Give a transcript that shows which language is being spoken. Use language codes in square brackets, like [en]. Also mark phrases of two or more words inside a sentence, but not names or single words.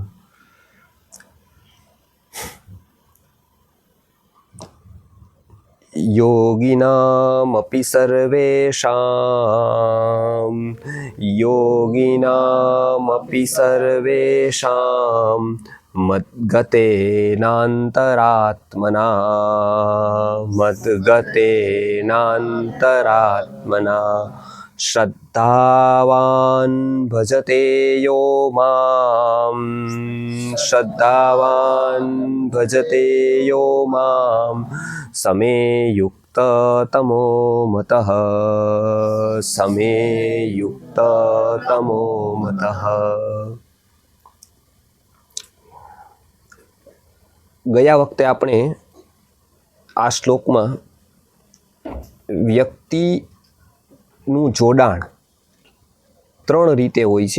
[sa] योगिनामपि सर्वेषां मद्गतेनान्तरात्मना श्रद्धावान् भजते यो मां समे युक्ततमो मतः। [gu] ગયા વખતે આપણે આ શ્લોકમાં વ્યક્તિનું જોડાણ ત્રણ રીતે હોય છે.